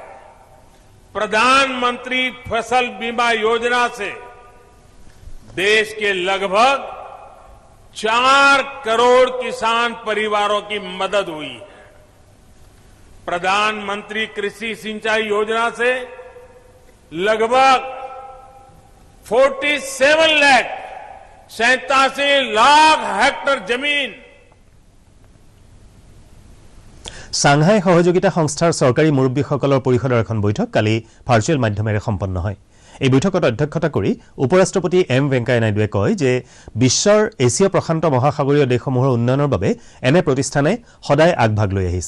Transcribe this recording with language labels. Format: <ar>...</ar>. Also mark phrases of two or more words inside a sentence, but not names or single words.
<hi>प्रधानमंत्री फसल बीमा योजना से देश के लगभग 4 करोड़ किसान परिवारों की मदद हुई है। प्रधानमंत्री कृषि सिंचाई योजना से लगभग 87 लाख हेक्टेयर जमीन।</hi> <as>সাংহাই সহযোগিতা সংস্থাৰ চৰকাৰী মুৰব্বীসকলৰ পৰিষদৰ এখন বৈঠক কালি ভাৰ্চুৱেল মাধ্যমেৰে সম্পন্ন হয়। এই বৈঠকত অধ্যক্ষতা কৰি উপৰাষ্ট্ৰপতি এম ভেংকায়া নাইডুৱে কয় যে বিশ্বৰ এছিয়া প্ৰশান্ত মহাসাগৰীয় দেশসমূহৰ উন্নয়নৰ বাবে এনে প্ৰতিষ্ঠানে সদায় আগভাগ লৈ আহিছে।</as>